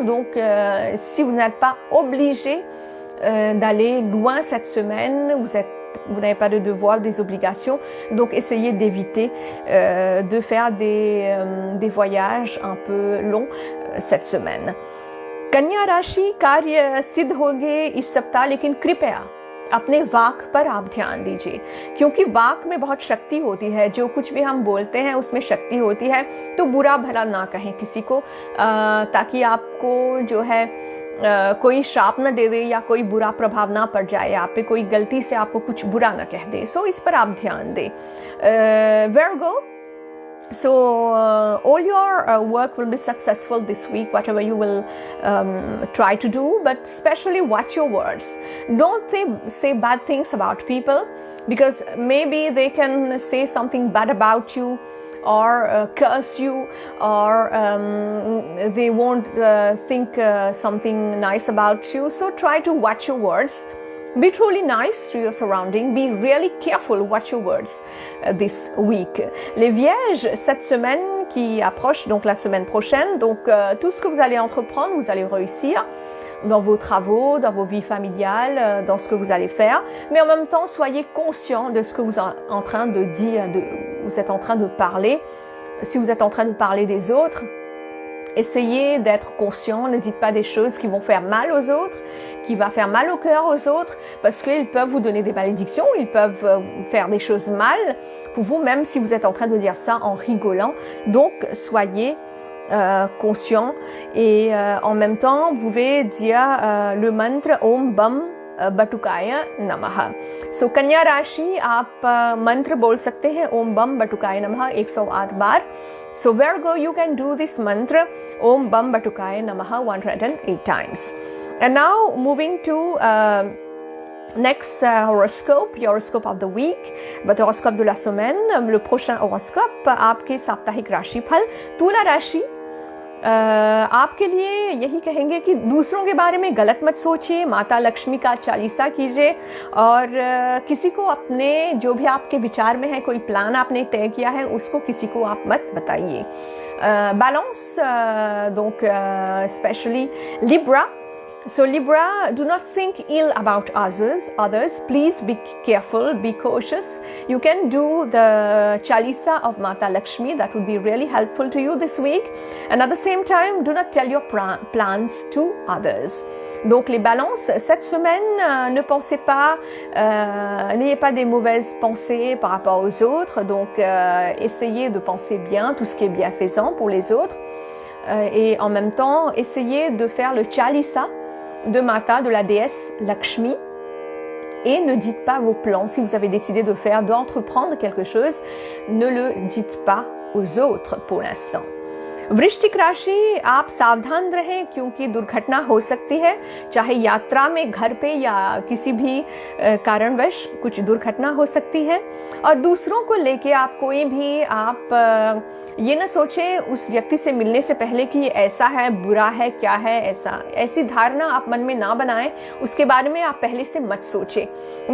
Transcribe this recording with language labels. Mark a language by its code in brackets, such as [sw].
[fr] Donc, si vous n'êtes pas obligé d'aller loin cette semaine, vous n'avez pas de devoir, des obligations, donc essayez d'éviter de faire des voyages un peu longs cette semaine. [hi] कन्या राशि, कार्य सिद्ध होंगे इस सप्ताह, लेकिन कृपया अपने वाक पर आप ध्यान दीजिए, क्योंकि वाक में बहुत शक्ति होती है। जो कुछ भी हम बोलते हैं उसमें शक्ति होती है, तो बुरा भला ना कहें किसी को, ताकि आपको जो है कोई श्राप न दे दे या कोई बुरा प्रभाव ना पड़ जाए आप पे, कोई गलती से आपको कुछ बुरा ना कह दे। सो इस पर आप ध्यान दें। [en] Virgo, so all your work will be successful this week, whatever you will try to do, but especially watch your words. Don't say bad things about people, because maybe they can say something bad about you, or curse you, or they won't think something nice about you. So try to watch your words. Be truly nice to your surrounding. Be really careful. Watch your words this week. [fr] Les Vierges, cette semaine qui approche, donc la semaine prochaine, donc tout ce que vous allez entreprendre, vous allez réussir dans vos travaux, dans vos vies familiales, dans ce que vous allez faire. Mais en même temps, soyez conscient de ce que vous êtes en train de dire, vous êtes en train de parler. Si vous êtes en train de parler des autres, essayez d'être conscient, ne dites pas des choses qui vont faire mal aux autres, qui va faire mal au cœur aux autres, parce qu'ils peuvent vous donner des malédictions, ils peuvent faire des choses mal pour vous, même si vous êtes en train de dire ça en rigolant. Donc, soyez conscient, et en même temps, vous pouvez dire le mantra Om Bam बटुकाय नमः। [hi] सो कन्या राशि, आप मंत्र बोल सकते हैं ओम बम बटुकाय नमः 108 बार। [en] So Virgo, you can do this mantra Om Bam Batukaya Namaha 108 times. And now moving to next horoscope, your horoscope of the week, but [fr] horoscope de la semaine. Le prochain horoscope [hi] आपके साप्ताहिक राशिफल। तुला राशि, आपके लिए यही कहेंगे कि दूसरों के बारे में गलत मत सोचिए, माता लक्ष्मी का चालीसा कीजिए, और किसी को अपने जो भी आपके विचार में है, कोई प्लान आपने तय किया है, उसको किसी को आप मत बताइए। [en] Balance, donc especially Libra. So Libra, do not think ill about others. Please be careful, be cautious. You can do the Chalisa of Mata Lakshmi. That would be really helpful to you this week. And at the same time, do not tell your plans to others. [fr] Donc les balances, cette semaine, ne pensez pas, n'ayez pas des mauvaises pensées par rapport aux autres, donc essayez de penser bien tout ce qui est bienfaisant pour les autres, et en même temps, essayez de faire le Chalisa de Mata, de la déesse Lakshmi, et ne dites pas vos plans. Si vous avez décidé d'entreprendre quelque chose, ne le dites pas aux autres pour l'instant. [hi] वृश्चिक राशि, आप सावधान रहें क्योंकि दुर्घटना हो सकती है, चाहे यात्रा में, घर पे या किसी भी कारणवश कुछ दुर्घटना हो सकती है। और दूसरों को लेके आप कोई भी ये न सोचें उस व्यक्ति से मिलने से पहले कि ये ऐसा है, बुरा है, क्या है, ऐसी धारणा आप मन में ना बनाएं, उसके बारे में आप पहले से मत सोचें।